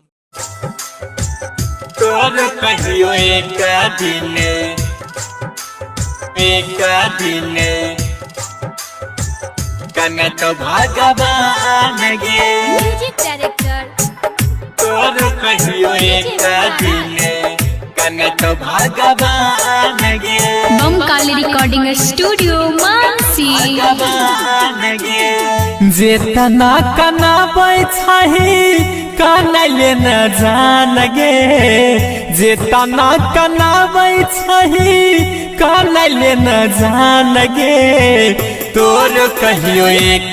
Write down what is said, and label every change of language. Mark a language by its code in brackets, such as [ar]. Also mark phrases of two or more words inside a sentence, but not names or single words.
[anp] तोर कहियो एक दिन कने तो भगवान गे [en] music director [anp] तोर कहियो एक दिन कने तो भगवान गे [en] बमकाली recording studio मानसी [anp] जेतना कनाबै छही कनैले न जान गे जेतना कनाबै छही कनैले न जान गे तोर कहियो एक